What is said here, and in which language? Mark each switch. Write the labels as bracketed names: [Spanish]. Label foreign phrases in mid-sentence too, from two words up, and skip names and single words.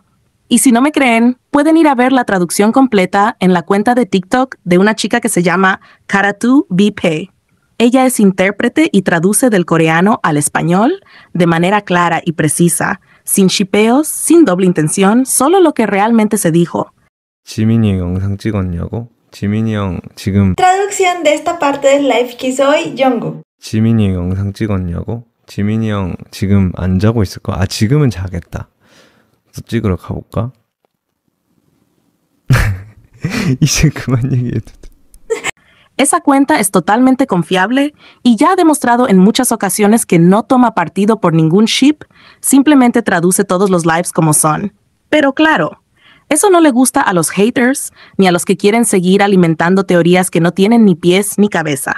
[Spanish] Y si no me creen, pueden ir a ver la traducción completa en la cuenta de TikTok de una chica que se llama Karatu BP. Ella es intérprete y traduce del coreano al español de manera clara y precisa, sin shipeos, sin doble intención, solo lo que realmente se dijo. [Korean] 지민이 형 영상 찍었냐고? 지민이 형 지금 [Spanish] Traducción de esta parte del live que hizo hoy Jungkook. [Korean] 지민이 형 영상 찍었냐고? 지민이 형 지금 안 자고 있을 거야. 아, 지금은 자겠다. 또 찍으러 가볼까? 이제 그만 얘기해도 돼. [Spanish] Esa cuenta es totalmente confiable y ya ha demostrado en muchas ocasiones que no toma partido por ningún ship, simplemente traduce todos los lives como son. Pero claro, eso no le gusta a los haters ni a los que quieren seguir alimentando teorías que no tienen ni pies ni cabeza.